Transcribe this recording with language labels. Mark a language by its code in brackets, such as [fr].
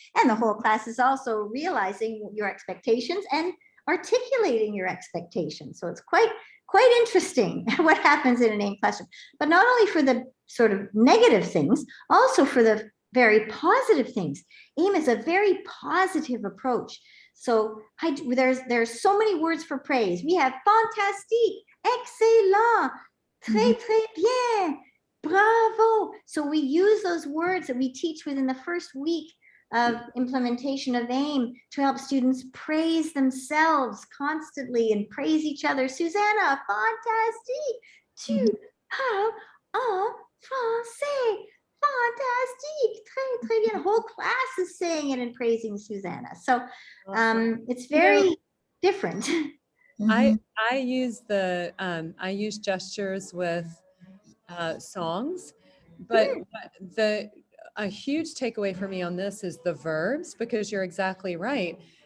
[en] And the whole class is also realizing your expectations and articulating your expectations. So it's quite interesting what happens in an AIM classroom, but not only for the sort of negative things, also for the very positive things. AIM is a very positive approach. So there's so many words for praise. We have fantastique, excellent, très, très bien, bravo. So we use those words that we teach within the first week of implementation of AIM to help students praise themselves constantly and praise each other. [fr] Susanna, fantastique, tu parles en français. Fantastique, très, très bien. [en] The whole class is saying it and praising Susanna. So it's very different. I use I use gestures with songs, but a huge takeaway for me on this is the verbs, because you're exactly right.